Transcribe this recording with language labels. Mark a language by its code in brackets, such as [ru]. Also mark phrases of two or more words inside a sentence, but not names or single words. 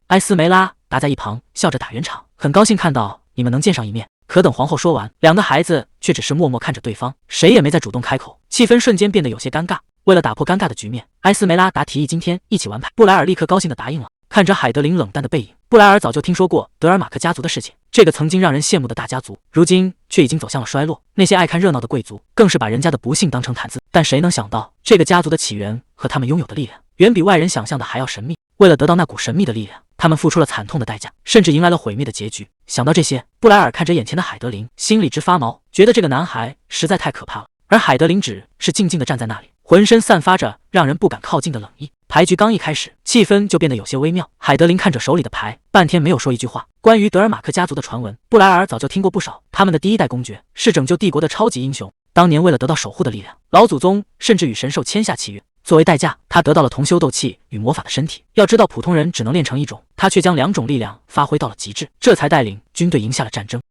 [zh] 埃斯梅拉達在一旁笑着打圓場，很高興看到你們能見上一面。可等皇後說完，兩個孩子卻只是默默看着對方，誰也沒再主動開口，氣氛瞬間變得有些尷尬。為了打破尷尬的局面，埃斯梅拉達提議今天一起玩牌，布萊爾立刻高興地答應了。看着海德琳冷淡的背影，布萊爾早就聽說過德爾馬克家族的事情，這個曾經讓人羨慕的大家族，如今卻已經走向了衰落。那些愛看熱鬧的貴族更是把人家的不幸當成談資。但誰能想到，這個家族的起源和他們擁有的力量，遠比外人想象的還要神秘。為了得到那股神秘的力量，他們付出了慘痛的代價，甚至迎來了毀滅的結局。想到這些，布萊爾看着眼前的海德琳，心裡直發毛，覺得這個男孩實在太可怕了。而海德琳只是靜靜地站在那裡，渾身散發着讓人不敢靠近的冷意。牌局剛一開始，氣氛就變得有些微妙。海德琳看着手裡的牌，半天沒有說一句話。關於德爾馬克家族的傳聞，布萊爾早就聽過不少。他們的第一代公爵是拯救帝國的超級英雄，當年為了得到守護的力量，老祖宗甚至與神獸簽下契約。作為代價，他得到了同修鬥氣與魔法的身體。要知道，普通人只能練成一種，他卻將兩種力量發揮到了極致，這才帶領軍隊贏下了戰爭。